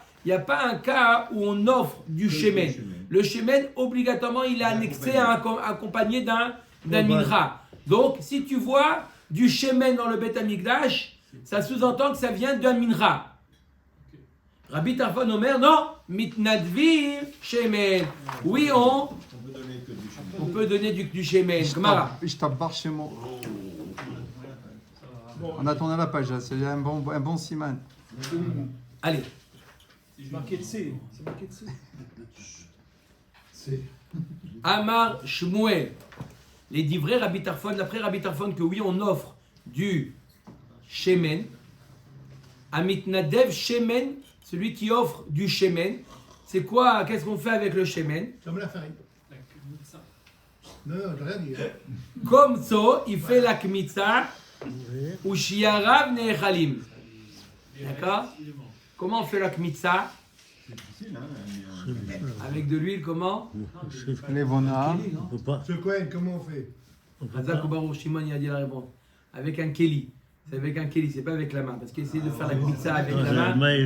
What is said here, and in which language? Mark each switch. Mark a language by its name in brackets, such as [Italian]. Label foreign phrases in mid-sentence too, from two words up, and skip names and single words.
[French] il n'y a pas un cas où on offre du shemen. Le shemen, obligatoirement, il est annexé, accompagné d'un mincha. Donc, si tu vois du shemen dans le Beth Amikdash, ça sous-entend que ça vient d'un mincha. [Hebrew] רבי טרפון אומר, non, מתנדבים שמן. [French] Oui, on peut donner du shemen. [Hebrew] ישתבח שמו. [French] On a tourné la page, c'est un bon siman. Allez. C'est marqué de C. [Hebrew] אמר שמואל. [French] Les divrei Rabbi Tarfon, d'après Rabbi Tarfon, que oui, on offre du shemen. [Hebrew] המתנדב שמן, [French] celui qui offre du shemen. C'est quoi? Qu'est-ce qu'on fait avec le shemen? Comme la farine. Non, j'ai rien dit. Comme ça, il fait la kmitza ou [Hebrew] שייריו נאכלים. [French] D'accord? Comment on fait la kmitza? Avec de l'huile, comment? Les vona. C'est quoi? Comment on fait? Razak ou Baruch Shimon, il a dit la réponse. Avec un keli. C'est avec un keli, c'est pas avec la main. Parce qu'essayer de faire la kmitza avec la main.